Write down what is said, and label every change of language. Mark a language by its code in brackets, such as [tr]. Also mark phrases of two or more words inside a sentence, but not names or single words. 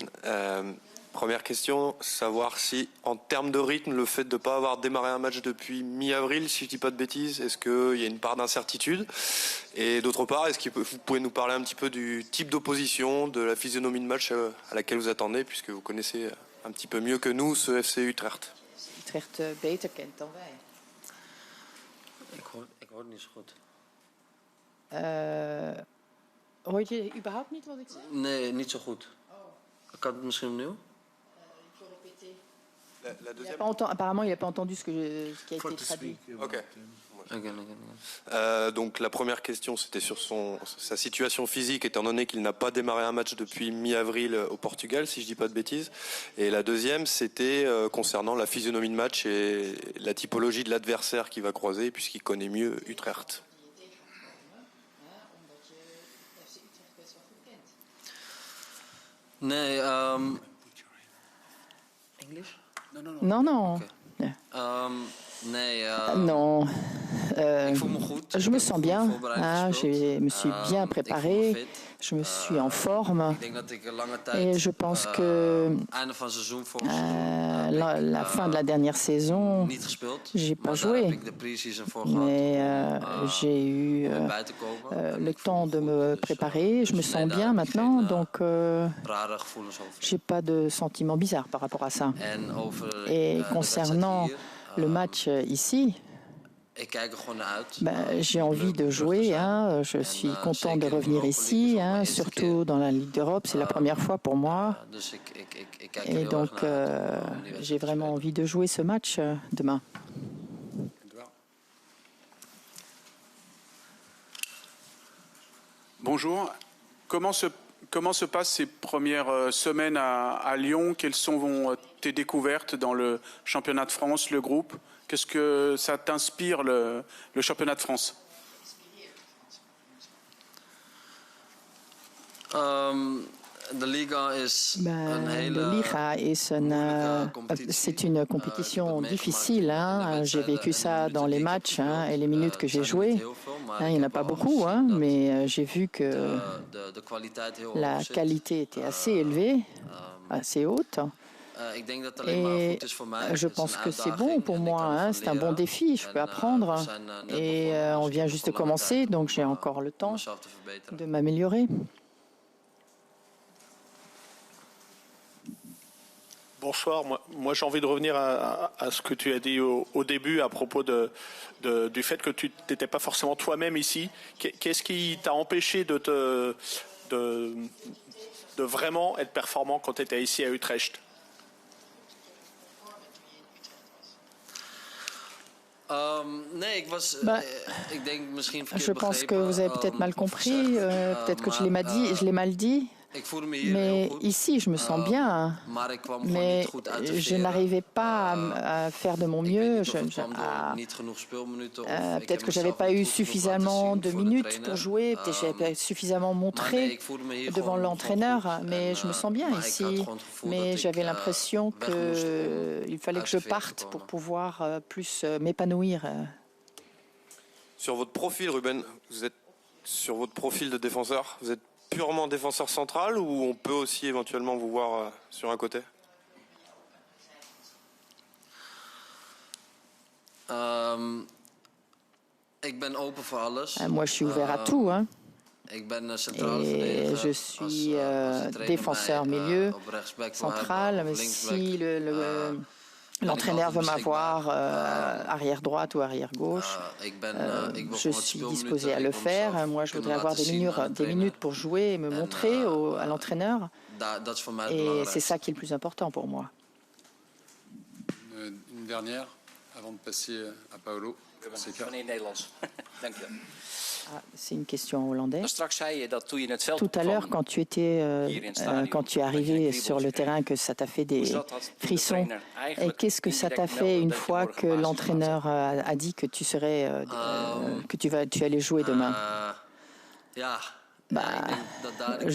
[fr] Première question, savoir si, en termes de rythme, le fait de ne pas avoir démarré un match depuis mi-avril, si je ne dis pas de bêtises, est-ce qu'il y a une part d'incertitude? Et d'autre part, est-ce que vous pouvez nous parler un petit peu du type d'opposition, de la physionomie de match à laquelle vous attendez, puisque vous connaissez un petit peu mieux que nous ce FC Utrecht? [nl] Utrecht beter kent dan wij. Ik hoor het niet zo goed. Hoor je überhaupt niet wat ik zeg? Nee, niet zo goed. Kan het misschien opnieuw? [fr] La deuxième. Apparemment, il n'a pas entendu ce qui a été traduit. Ok. [en] Again. [fr] Donc la première question, c'était sur sa situation physique, étant donné qu'il n'a pas démarré un match depuis mi-avril au Portugal, si je dis pas de bêtises. Et la deuxième, c'était concernant la physionomie de match et la typologie de l'adversaire qu'il va croiser, puisqu'il connaît mieux Utrecht. [nl] Nee, English? [fr] Non. [nl] Okay. Nee, [fr] Non. [nl] ik voel me goed. [fr] Je me sens bien. Je me suis bien [nl] Ik voel me [fr] préparé. [nl] fit. [fr] Je me suis en forme. [nl] Ik denk dat ik lange tijd, [fr] Et je pense que [nl] einde van seizoen volgens seizoen, [fr] la fin de la dernière saison, [nl] niet gespeeld. [fr] j'ai pas [nl] Maar daar heb [fr] joué. [nl] ik de pre-season voor gehad [fr] Mais j'ai eu [nl] om bij te komen. En [fr] le [nl] ik voel [fr] temps [nl] me [fr] de [nl] goed. [fr] me [nl] Dus, [fr] préparer. Je me [nl] dus [fr] sens [nl] nee, daar [fr] bien [nl] heb ik [fr] maintenant, [nl] geen, [fr] donc [nl] rare gevoelens over. [fr] j'ai pas de sentiment bizarre par rapport à ça. [nl] En over [fr] Et [nl] de wedstrijd [fr] concernant [nl] hier, [fr] le match ici, [nl] ik kijk er gewoon naar uit. [fr] j'ai envie de jouer. Je suis content de revenir ici, surtout dans la Ligue d'Europe. C'est la première fois pour moi. [nl] Dus ik kijk er [fr] Et [nl] heel [fr] donc, [nl] erg naar uit om die wedstrijd [fr] j'ai [nl] te [fr] vraiment [nl] spelen. [fr] envie de jouer ce match demain. Edouard. Bonjour. Comment se passent ces premières semaines à Lyon? Quelles sont tes découvertes dans le championnat de France, le groupe? Qu'est-ce que ça t'inspire, le championnat de France? [nl] De Liga is een [fr] La [nl] hele [fr] Liga c'est une compétition difficile. J'ai vécu ça dans les matchs et les minutes que j'ai jouées. Il n'y en a pas beaucoup, mais j'ai vu que [nl] de kwaliteit heel [fr] la [nl] hoog zit. [fr] qualité était assez élevée, assez haute. [nl] Ik denk dat het alleen maar [fr] Et [nl] goed is voor mij. [fr] je [nl] Het is [fr] pense [nl] een [fr] que c'est [nl] uitdaging [fr] bon pour [nl] en ik kan [fr] moi. [nl] ervan [fr] C'est un bon [nl] leren. [fr] défi, je peux [nl] En, [fr] apprendre. [nl] we zijn, net [fr] Et [nl] begonnen, dus [fr] on [nl] ik [fr] vient [nl] heb [fr] juste de [nl] nog lange [fr] commencer, [nl] tijd [fr] donc [nl] om, [fr] j'ai encore le [nl] om [fr] temps [nl] mezelf te verbeteren. [fr] de m'améliorer. Bonsoir, moi j'ai envie de revenir à ce que tu as dit au début à propos du fait que tu n'étais pas forcément toi-même ici. Qu'est-ce qui t'a empêché de vraiment être performant quand tu étais ici à Utrecht? [nl] Nee, ik denk misschien verkeerd [fr] Je pense que [nl] begrepen, [fr] vous avez peut-être mal [nl] of [fr] compris, [nl] gezegd, [fr] peut-être que [nl] maar, [fr] je l'ai mal dit. [nl] Ik voelde me hier [fr] Mais [nl] heel goed, [fr] ici, je me sens bien. [nl] maar ik kwam gewoon [fr] Mais [nl] niet goed uit te [fr] je [nl] veren. [fr] n'arrivais pas à faire de mon [nl] Ik weet [fr] mieux. [nl] niet of het kwam door niet genoeg speelminuten of ik heb [fr] Peut-être que j'avais [nl] mezelf [fr] pas [nl] niet [fr] eu [nl] goed genoeg laten [fr] suffisamment [nl] zien [fr] de [nl] voor de [fr] minutes [nl] trainer. [fr] pour jouer. Peut-être que j'avais pas suffisamment [nl] Maar nee, [fr] montré [nl] ik voelde me hier [fr] devant [nl] gewoon [fr] l'entraîneur. [nl] goed. [fr] Mais [nl] En, [fr] je me sens bien [nl] maar ik had [fr] ici. [nl] gewoon het gevoel dat [fr] Mais [nl] ik, [fr] j'avais l'impression [nl] weg moest om [fr] qu'il fallait que je [nl] uit de veren te [fr] parte [nl] komen. [fr] pour pouvoir plus m'épanouir. Sur votre profil, Ruben, vous êtes sur votre profil de défenseur, vous êtes purement défenseur central ou on peut aussi éventuellement vous voir sur un côté? [nl] Ik ben open voor alles. [fr] Moi, je suis ouvert à tout. [nl] Ik ben centrale [fr] Et [nl] verdediger. [fr] je suis [nl] als de trainer [fr] défenseur [nl] mij, [fr] milieu [nl] op rechtsback wil [fr] central. [nl] hebben, [fr] Mais [nl] of linksback, [fr] si l'entraîneur veut m'avoir arrière droite ou arrière gauche, [nl] ik wil [fr] je [nl] gewoon wat [fr] suis [nl] speelminuten, [fr] disposé à [nl] ik [fr] le [nl] wil [fr] faire. [nl] mezelf [fr] Moi, je [nl] kunnen [fr] voudrais avoir [nl] laten [fr] des [nl] zien aan de trainer. [fr] minutes pour jouer et me montrer à l'entraîneur. [nl] Dat is voor mij het [fr] Et c'est [nl] belangrijkste. [fr] ça qui est le plus important pour moi. Une dernière avant de passer à Paolo. Fonseca. [nl] Meneer Nederlands. Dank je. [fr] C'est une question en hollandais. [nl] Straks zei je dat toen je het veld [fr] Tout à l'heure, [nl] kwam, [fr] quand tu es arrivé sur le terrain, que ça t'a fait des frissons. Et qu'est-ce que ça t'a fait une fois que l'entraîneur a dit que tu serais, tu allais jouer demain? [nl] Ja. [fr] Bah, [nl] ik denk dat daar de